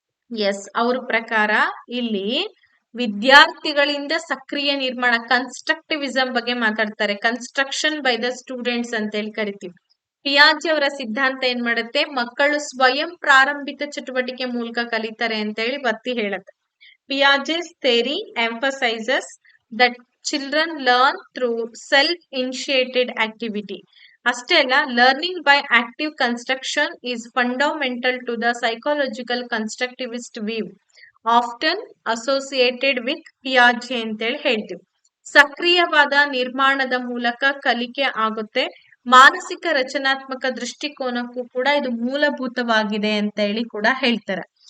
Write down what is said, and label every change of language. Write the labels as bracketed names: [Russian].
[Kannada] S, ಅವ್ರ ಪ್ರಕಾರ ಇಲ್ಲಿ ವಿದ್ಯಾರ್ಥಿಗಳಿಂದ ಸಕ್ರಿಯ ನಿರ್ಮಾಣ, ಕನ್ಸ್ಟ್ರಕ್ಟಿವಿಸಂ ಬಗ್ಗೆ ಮಾತಾಡ್ತಾರೆ. [English] construction by the students [Kannada] ಅಂತ ಹೇಳಿ ಕರಿತೀವಿ. ಪಿಯಾಜೆ ಅವರ ಸಿದ್ಧಾಂತ ಏನ್ ಮಾಡುತ್ತೆ, ಮಕ್ಕಳು ಸ್ವಯಂ ಪ್ರಾರಂಭಿತ ಚಟುವಟಿಕೆ ಮೂಲಕ ಕಲಿತಾರೆ ಅಂತ ಹೇಳಿ ಒತ್ತಿ ಹೇಳುತ್ತೆ. [English] Piaget's theory emphasizes that children learn through self-initiated activity. [Kannada] ಅಷ್ಟೇ ಅಲ್ಲ, [English] learning by active construction is fundamental to the psychological constructivist view, often associated with ಪಿಯಾಜೆ [Kannada] ಅಂತೇಳಿ ಹೇಳ್ತೀವಿ. ಸಕ್ರಿಯವಾದ ನಿರ್ಮಾಣದ ಮೂಲಕ ಕಲಿಕೆ ಆಗುತ್ತೆ. ಮಾನಸಿಕ ರಚನಾತ್ಮಕ ದೃಷ್ಟಿಕೋನಕ್ಕೂ ಕೂಡ ಇದು ಮೂಲಭೂತವಾಗಿದೆ ಅಂತ ಹೇಳಿ ಕೂಡ ಹೇಳ್ತಾರೆ.